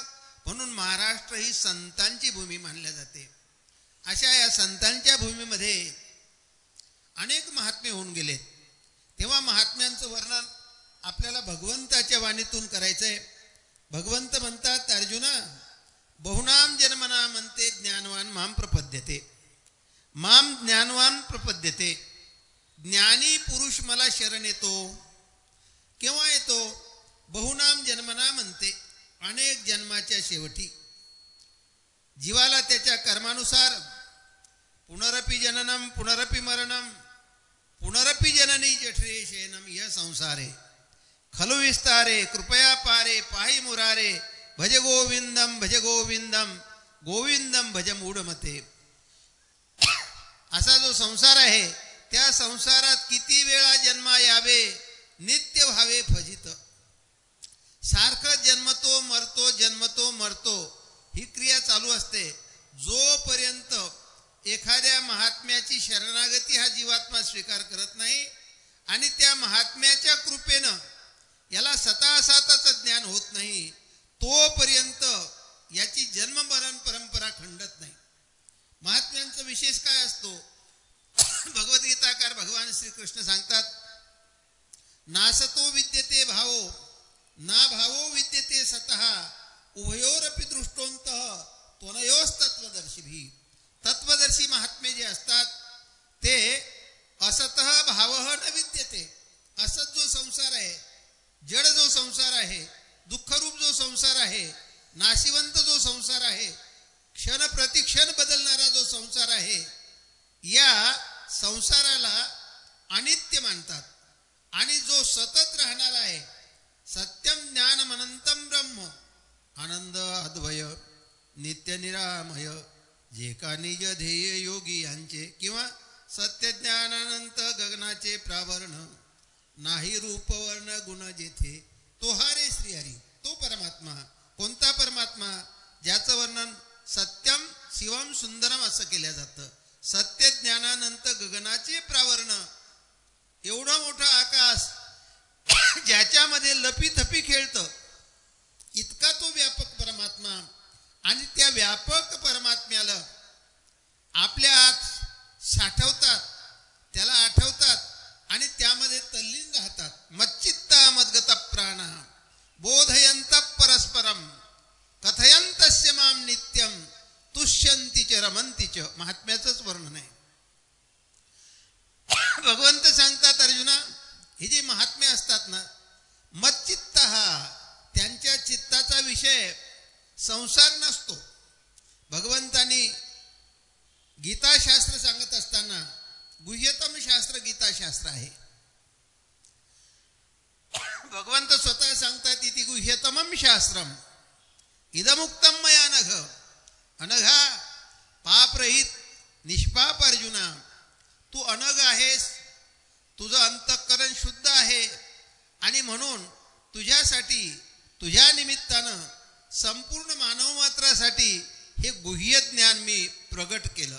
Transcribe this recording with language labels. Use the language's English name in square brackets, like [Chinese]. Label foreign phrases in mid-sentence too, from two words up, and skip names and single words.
[Marathi] म्हणून महाराष्ट्र ही संतांची भूमी मानल्या जाते. अशा या संतांच्या भूमीमध्ये अनेक महात्मे होऊन गेलेत. तेव्हा महात्म्यांचं वर्णन आपल्याला भगवंताच्या वाणीतून करायचंय. भगवंत म्हणतात, अर्जुना [Sanskrit] बहुनाम जन्मना म्हणते ज्ञानवान माम प्रपद्यते. माम ज्ञानवान प्रपद्यते. [Marathi] ज्ञानी पुरुष मला शरण येतो. केव्हा येतो? [Sanskrit] बहुनाम जन्मना [Marathi] म्हणते, अनेक जन्माच्या शेवटी. जीवाला त्याच्या कर्मानुसार [Sanskrit] पुनरपि जननम पुनरपि मरणम पुनरपि जननी जठरे शयनम यह संसारे खलु विस्तारे कृपया पारे पाहि मुरारे भज गोविंदम गोविंदम भज मूढमते. [Marathi] असा जो संसार आहे, त्या संसारात किती वेळा जन्मा यावे, नित्य व्हावे फजित. सारखं जन्मतो मरतो जन्मतो मरतो ही क्रिया चालू असते. जोपर्यंत एखाद्या महात्म्याची शरणागती हा जीवात्मा स्वीकार करत नाही आणि त्या महात्म्याच्या कृपेनं याला सतासाताचं ज्ञान होत नाही, तोपर्यंत याची जन्म मरण परंपरा खंडत नाही. महात्म्यांचा विशेष काय असतो? भगवद्गीताकार भगवान श्रीकृष्ण सांगतात, [Sanskrit] नासतो विद्यते भावो ना भावो विद्यते सतः उभयोरपि दृष्टोंतः त्वनयोस्तत्वदर्शिभिः. [Marathi] तत्वदर्शी महात्मे जे असतात ते [Sanskrit] असतः भावः न विद्यते. [Marathi] असत जो संसार आहे, जड जो संसार आहे, दुःखरूप जो संसार आहे, नाशिवंत जो संसार आहे, क्षण प्रतिक्षण बदलणारा जो संसार आहे, या संसाराला अनित्य मानतात. आणि जो सतत राहणार आहे, [Sanskrit] सत्यम ज्ञानम अनंतम ब्रह्म [Marathi] आनंद अद्वय नित्य निरामय जे का निज ध्येय योगी यांचे, किंवा सत्य ज्ञानानंत गगनाचे प्रावरण नाही रूपवर्ण गुण जेथे तो हारे श्रीहरी. तो परमात्मा. कोणता परमात्मा? ज्याचं वर्णन [Sanskrit] सत्यम शिवम सुंदरम [Marathi] असं केलं जातं. सत्य ज्ञानानंत गगनाचे प्रावरण, एवढं मोठं आकाश ज्याच्यामध्ये लपीथपी खेळतं, इतका तो व्यापक परमात्मा. आणि त्या व्यापक परमात्म्याला आपल्या आत साठवतात, त्याला आठवतात आणि त्यामध्ये तल्लीन राहतात. [Sanskrit] मच्चित्ता मद्गत प्राण बोधयंत परस्परम कथयंतस्य माम नित्यम तुष्यंती च रमंती च. [Marathi] महात्म्याचंच वर्णन आहे. भगवंत सांगतात, अर्जुना हे जे महात्मे असतात ना, मच्चित्त त्यांच्या चित्ताचा विषय संसार नसतो. भगवंतांनी गीताशास्त्र सांगत असताना गुह्यतम शास्त्र गीताशास्त्र आहे. भगवंत स्वतः सांगतात, [Sanskrit] इति गुह्यतमम शास्त्रम इदमुक्तम मया नघ. [Marathi] अनघा पापरहित निष्पाप अर्जुना, तू अनघ आहेस, तुझं अंतःकरण शुद्ध आहे आणि म्हणून तुझ्यासाठी, तुझ्या निमित्तानं संपूर्ण मानवमात्रासाठी हे गुह्य ज्ञान मी प्रगट केलं.